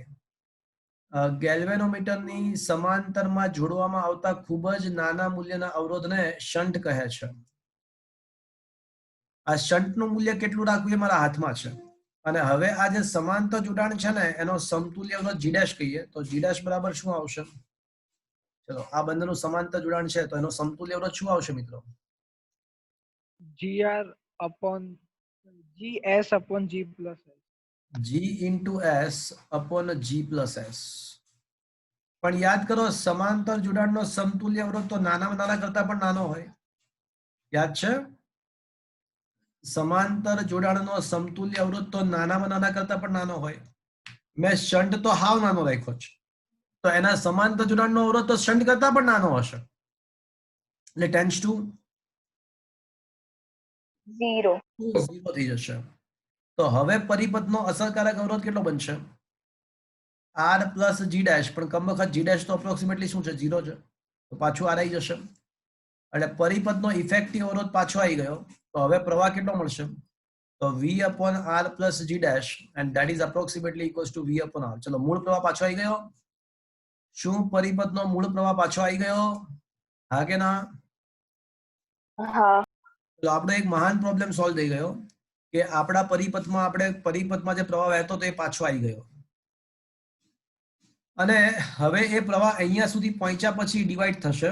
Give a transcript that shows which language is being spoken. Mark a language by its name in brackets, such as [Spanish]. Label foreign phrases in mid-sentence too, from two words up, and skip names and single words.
[Gujarati] ગેલ્વેનોમીટરની સમાંતરમાં જોડવામાં આવતા ખૂબ જ નાના મૂલ્યના અવરોધને શન્ટ કહે છે. આ શન્ટનું મૂલ્ય કેટલું રાખવું એ મારા હાથમાં છે. અને હવે આ જે સમાંતર જોડાણ છે ને એનો સમતુલ્ય અવરોધ G' કહીએ તો G' બરાબર શું આવશે? ચલો આ બંનેનું સમાંતર જોડાણ છે તો એનો સમતુલ્ય અવરોધ શું આવશે મિત્રો? [English] GR upon GS upon G plus S. G into S upon G plus S. [Gujarati] પણ યાદ કરો સમાંતર જોડાણનો સમતુલ્ય અવરોધ તો નાનામાં નાના કરતા પણ નાનો હોય. યાદ છે? સમાંતર જોડાણનો સમતુલ્ય અવરોધ તો નાનામાં નાના કરતા પણ નાનો હોય. મેં શન્ટ તો હાવ નાનો રાખ્યો છે. તો એના સમાંતર જોડાણનો અવરોધ તો શન્ટ કરતા પણ નાનો હશે. [English] એટલે tends to 0. [Gujarati] 0 થઈ જશે. તો હવે પરિપથનો અસરકારક અવરોધ કેટલો બનશે? [English] R plus G dash. [Gujarati] પણ કમબખત [English] G dash [Gujarati] તો અપ્રોક્સિમેટલી શું છે? 0 છે. તો પાછું R આવી જશે. એટલે પરિપથનો ઇફેક્ટિવ અવરોધ પાછો આવી ગયો. તો હવે પ્રવાહ કેટલો મળશે? [English] તો V upon R plus G dash and that is approximately equals to V upon R. [Gujarati] ચલો મૂળ પ્રવાહ પાછો આવી ગયો. શું પરિપથનો મૂળ પ્રવાહ પાછો આવી ગયો? હા કે ના? હા. તો આપણો એક મહાન [English] problem solve [Gujarati] થઈ ગયો કે આપણા પરિપથમાં જે પ્રવાહ વહેતો તો એ પાછો આવી ગયો. અને હવે એ પ્રવાહ અહીંયા સુધી પહોંચ્યા પછી ડિવાઈડ થશે.